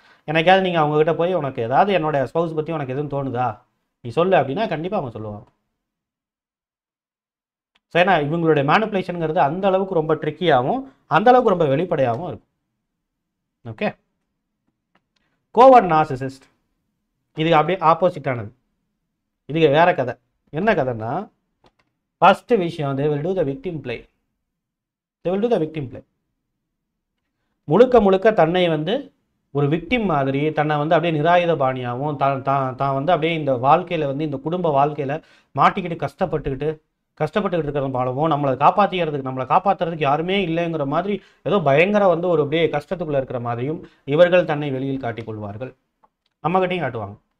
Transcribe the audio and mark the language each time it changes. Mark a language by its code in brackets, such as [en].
[ta] எனக்காவது நீங்கள் அவங்ககிட்ட போய் உனக்கு ஏதாவது என்னோட ஸ்பௌஸ் பற்றி உனக்கு எதுவும் தோணுதா நீ சொல்லு அப்படின்னா கண்டிப்பாக அவங்க சொல்லுவாங்க. ஸோ ஏன்னா இவங்களுடைய மேனிபுலேஷனுங்கிறது அந்த அளவுக்கு ரொம்ப ட்ரிக்கியாகவும் அந்த அளவுக்கு ரொம்ப வெளிப்படையாகவும் இருக்கும். ஓகே, கோவர்ட் நார்சிசிஸ்ட் இதுக்கு அப்படியே ஆப்போசிட்டானது. இதுக்கு வேற கதை. என்ன கதைன்னா, ஃபர்ஸ்ட் விஷயம் [en] they will do the victim play. [ta] முழுக்க தன்னை வந்து ஒரு விக்டிம் மாதிரி, தன்னை வந்து அப்படியே நிராயுத பாணியாகவும் தான் வந்து அப்படியே இந்த வாழ்க்கையில் வந்து இந்த குடும்ப வாழ்க்கையில் மாட்டிக்கிட்டு கஷ்டப்பட்டுக்கிட்டு இருக்கிற பாலவும் நம்மளை காப்பாற்றுறதுக்கு யாருமே இல்லைங்கிற மாதிரி ஏதோ பயங்கர வந்து ஒரு அப்படியே கஷ்டத்துக்குள்ளே இருக்கிற மாதிரியும் இவர்கள் தன்னை வெளியில் காட்டிக்கொள்வார்கள். நம்மகிட்டையும் காட்டுவாங்க.